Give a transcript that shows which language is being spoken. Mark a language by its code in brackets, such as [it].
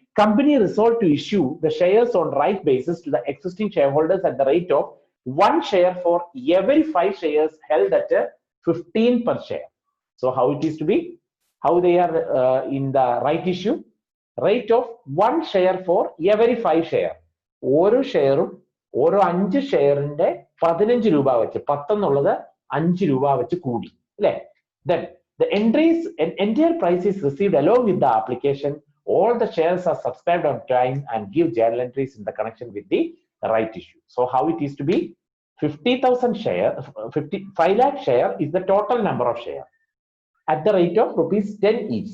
[en] Company resolved to issue the shares on right basis to the existing shareholders at the rate of 1 share for every 5 shares held at 15 per share. So how it is to be? How they are in the right issue? Rate of 1 share for every 5 share. [ml] ഓരോ ഷെയറും ഓരോ 5 ഷെയറിന്റെ 15 രൂപ വെച്ച്, 10 എന്നുള്ളത് 5 രൂപ വെച്ച് കൂടി അല്ലേ? [en] Then the entire price is received along with the application. All the shares are subscribed on time and give journal entries in the connection with the right issue. So how it is to be? 50,000 share, 5 lakh share is the total number of share at the rate of rupees 10 each.